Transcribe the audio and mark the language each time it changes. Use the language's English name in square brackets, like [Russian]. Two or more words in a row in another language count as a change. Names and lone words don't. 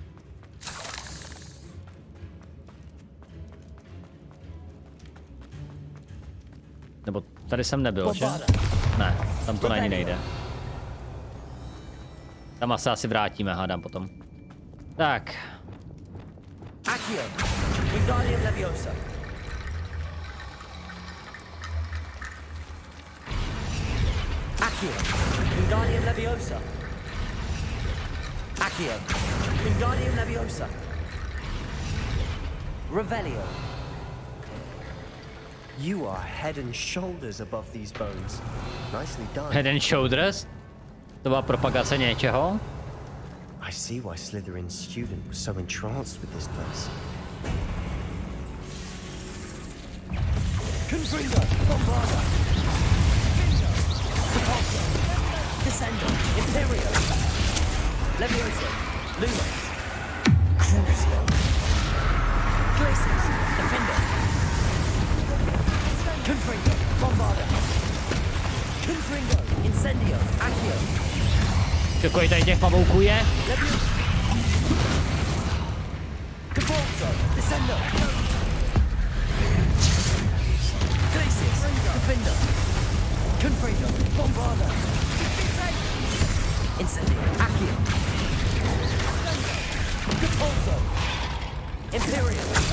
[Czech] Nebo tady jsem nebyl, že? Ne, tam to na ní nejde. Tam se asi vrátíme, hádám potom. Tak. Accio. Wingardium Leviosa. Accio. Wingardium Leviosa. Accio. Wingardium Leviosa. Revelio. [English] You are head and shoulders above these bones. Nicely done. [Czech] Head and Shoulders? To byla propagace něčeho? [English] I see why Slytherin's student was so entranced with this place. [Czech] Confringo. Bombarda. Capulso. Descendo. Imperio. Leviosa. Lumos. Crucial. Glacius. Defender. Confringo. Bombarda. Confringo. Incendio. Accio. Kolik tady těch pavouků je? Leviosa. Capulso. Descendo. Glacius. Defender. Confringo. Bombarda. Incendio. Accio. Capulso. Imperio.